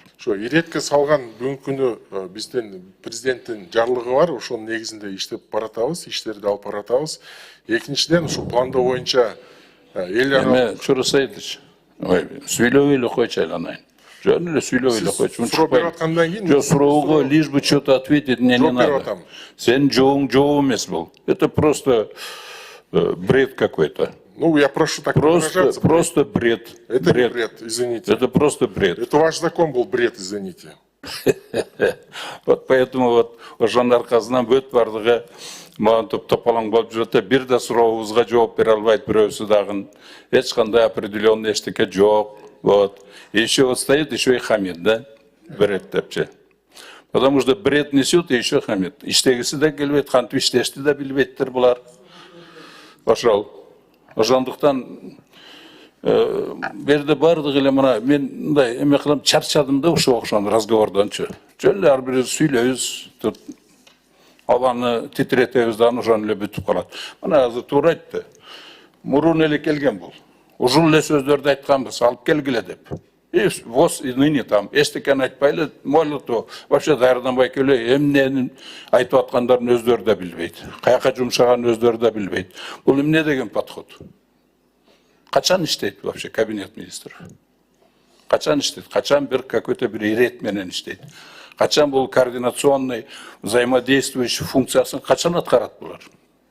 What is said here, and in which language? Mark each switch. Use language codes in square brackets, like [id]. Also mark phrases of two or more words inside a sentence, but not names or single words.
[ky] Ошо иретке салган бүгүнкү күнү биздин президенттин жарлыгы бар, ошонун негизинде иштеп баратабыз, иштерди алып баратабыз. Экинчиден, ушул пландоо боюнча эл аралык Чурасайдыч. Ой, сүйлөп эле койчу айланайын. Жөн эле сүйлөп эле койчу. суроо берип аткандан кийин жок, суроого [ru] лишь бы что-то ответить мне не надо. [ky] Сен жообуң жооп эмес бул. [ru] Это просто бред какой-то. Ну, я прошу так не выражаться. Просто бред. Это не бред, извините. Это просто бред. Это ваш закон был бред, извините. Вот поэтому вот [ky] ошонун аркасынан бөт бардыгы маған топ-топалаң болып жүрөт, бир да сурообузга жооп бере албайт бирөөсү дагы. Эч кандай определенный эчтеке жок. Вот. [ru] Еще вот стоит, еще и хамит, да? [ky] Бред депчи. [ru] Потому что бред несет и еще хамит. [ky] Иштегиси да келбейт, кантип иштешти да билбейттер булар. Ошол. Ошондуктан берде бардыгы эле мына мен мындай эме кылам, чарчадым да ошо окшон разговордончу. Жөн эле ар бир сүйлөйбүз, абаны титиретебиз да ошон эле бүтүп калат. Мына азыр туура айтты. Мурун эле келген бул. Ушул эле сөздөрдү айтканбыз, алып келгиле деп. [ru] И воз и ныне там, [ky] эчтекени айтпайлы, молоту, вообще даярданбай келе, эмнени айтып аткандарын өздөрү да билбейт. Каяка жумшаганын өздөрү да билбейт. Бул эмне деген подход? Качан иштейт вообще [ru] кабинет министров? [ky] Качан иштейт? Качан бир какой-то бир ирет менен иштейт? Качан бул [ru] координационный взаимодействующий [ky] функциясын качан аткарат булар?